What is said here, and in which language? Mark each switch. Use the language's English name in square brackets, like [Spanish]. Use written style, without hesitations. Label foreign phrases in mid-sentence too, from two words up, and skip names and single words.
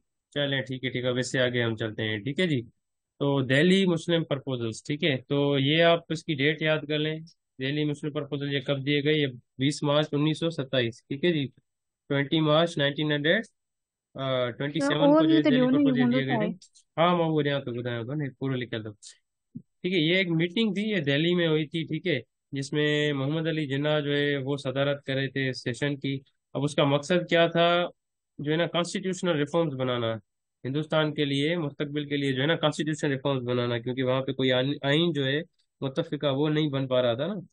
[Urdu] چلیں ٹھیک ہے، ویسے آگے ہم چلتے ہیں، ٹھیک ہے جی۔ تو دہلی مسلم پروپوزلز، ٹھیک ہے، تو یہ آپ اس کی ڈیٹ یاد کر لیں. دہلی مسلم پروپوزل یہ کب دیے گئے? یہ 20 مارچ 1927، ٹھیک ہے جی، 20 مارچ 1900 सर 27 کو جو ओवरव्यू है [Sindhi] त दिल्ली ॾियो न, इहो प्रपोजल हूंदो [Urdu] دیے گئے [Sindhi] छा [Urdu] थे। [Sindhi] आहे? [Urdu] ہاں، میں وہ یہاں تو [Sindhi] ॿुधायां थो न, पूरो लिखियल अथव, [Urdu] ٹھیک ہے. یہ ایک میٹنگ تھی، یہ دہلی میں ہوئی تھی، ٹھیک ہے، جس میں محمد علی جناح جو ہے وہ صدارت کر رہے تھے سیشن کی. اب اس کا مقصد کیا تھا? جو ہے نا [English] constitutional reforms [Urdu] بنانا، ہندوستان کے لیے مستقبل کے لیے جو ہے نا [English] constitutional reforms [Urdu] بنانا، کیونکہ وہاں پہ کوئی آئین جو ہے متفقہ وہ نہیں بن پا رہا تھا نا.